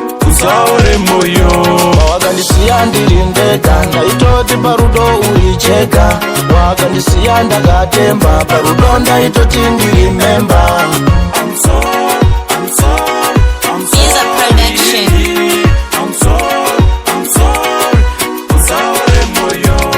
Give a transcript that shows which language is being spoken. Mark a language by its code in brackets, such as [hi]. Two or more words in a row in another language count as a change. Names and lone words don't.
[sn] Usaore moyo. Wakandisiya ndiri ndega, ndaitoti parudo uri chega. Wakandisiya ndakatemba, parudo ndaitoti ndiri memba. [en] I'm sorry, I'm sorry, I'm sorry. He's a production. I'm sorry, I'm sorry, I'm sorry. [sn] Usaore moyo.